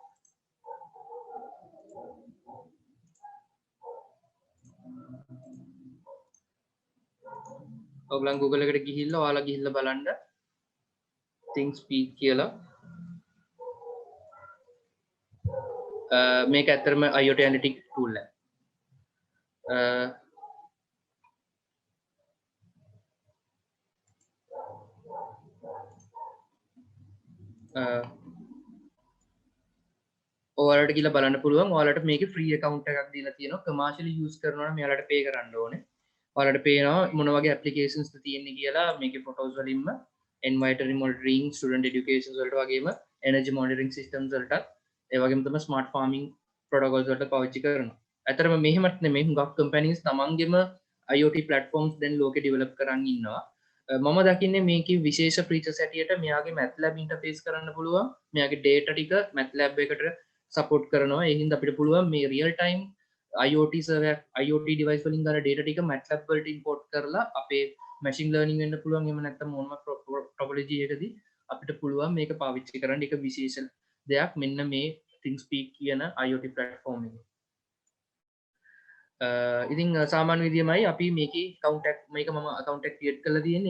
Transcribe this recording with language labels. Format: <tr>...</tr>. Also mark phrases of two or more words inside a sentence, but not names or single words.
<si>ඔයගලන් Google එකට ගිහිල්ලා ඔයාලා ගිහිල්ලා බලන්න ThingSpeak කියලා මේක ඇත්තටම</si> <en>IoT analytics tool</en> <si>එක. ඔයාලට කියලා බලන්න පුළුවන් ඔයාලට මේකේ</si> <en>free account</en> <si>එකක් දීලා තියෙනවා</si> <en>commercially use</en> <si>කරනවා නම් මෙයාලට pay කරන්න ඕනේ. ඔයාලට පේනවා මොන වගේ applications තියෙන්නේ කියලා මේකේ photos වලින්ම</si> <en>environmental monitoring student education</en> <si>වලට වගේම</si> <en>energy monitoring systems</en> <si>වලට ඒ වගේම තමයි</si> <en>smart farming protocols</en> <si>වලට පාවිච්චි කරනවා. ඇත්තටම මෙහෙමත් නෙමෙයි හුඟක් companies තමන්ගේම</si> <en>IoT platforms</en> <si>දැන් ලෝකේ develop කරන් ඉන්නවා. මම දකින්නේ මේකේ විශේෂ features හැටියට මෙයාගේ MATLAB interface කරන්න පුළුවන්. මෙයාගේ data ටික MATLAB එකට support කරනවා. ඒ හින්දා අපිට පුළුවන් මේ</si> <en>real time IoT server IoT device</en> <si>වලින් ගන්න data ටික MATLAB වලට import කරලා අපේ</si> <en>machine learning</en> <si>වෙන්න පුළුවන්. එහෙම නැත්නම් මොනම topology එකදී අපිට පුළුවන් මේක පාවිච්චි කරන්න. ඒක විශේෂ දෙයක් මෙන්න මේ ThingSpeak කියන</si> <en>IoT platform</en> <si>එකේ. ඉතින් සාමාන්‍ය විදියමයි අපි මේකේ account එක මේක මම account එක create කරලා තියෙන්නේ.</si>